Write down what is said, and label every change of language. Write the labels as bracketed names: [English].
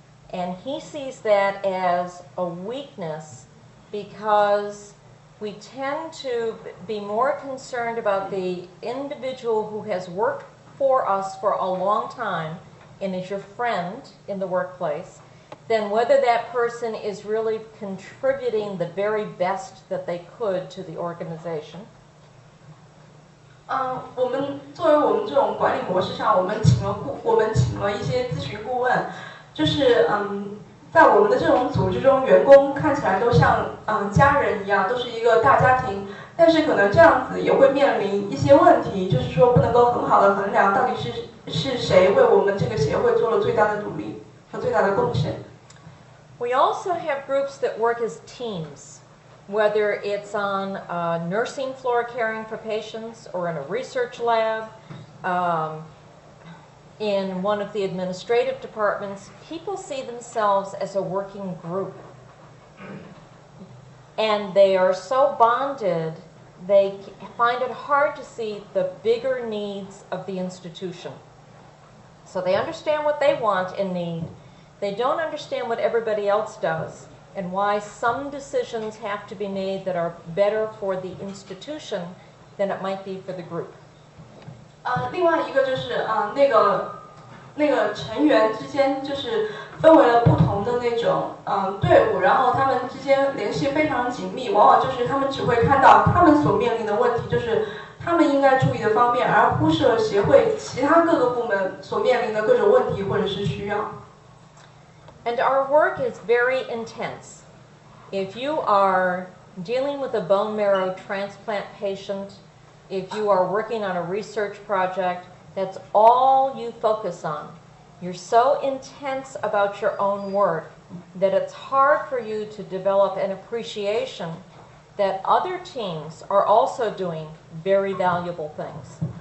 [English] And he sees that as a weakness because we tend to be more concerned about the individual who has worked for us for a long time and is your friend in the workplace. than whether that person is really contributing the very best that they could to the organization. [Chinese] 我们作为我们这种管理模式上，我们请了一些咨询顾问，就是在我们的这种组织中，员工看起来都像家人一样，都是一个大家庭，但是可能这样子也会面临一些问题，就是说不能够很好的衡量到底是谁为我们这个协会做了最大的努力和最大的贡献。 [English] We also have groups that work as teams, whether it's on a nursing floor caring for patients or in a research lab, in one of the administrative departments. People see themselves as a working group. And they are so bonded, they find it hard to see the bigger needs of the institution. So they understand what they want and need. They don't understand what everybody else does and why some decisions have to be made that are better for the institution than it might be for the group. [Chinese] 另外一个就是那个成员之间就是分为了不同的那种队伍，然后他们之间联系非常紧密，往往就是他们只会看到他们所面临的问题，就是他们应该注意的方面，而忽视了协会其他各个部门所面临的各种问题或者是需要。 [English] And our work is very intense. If you are dealing with a bone marrow transplant patient, if you are working on a research project, that's all you focus on. You're so intense about your own work that it's hard for you to develop an appreciation that other teams are also doing very valuable things.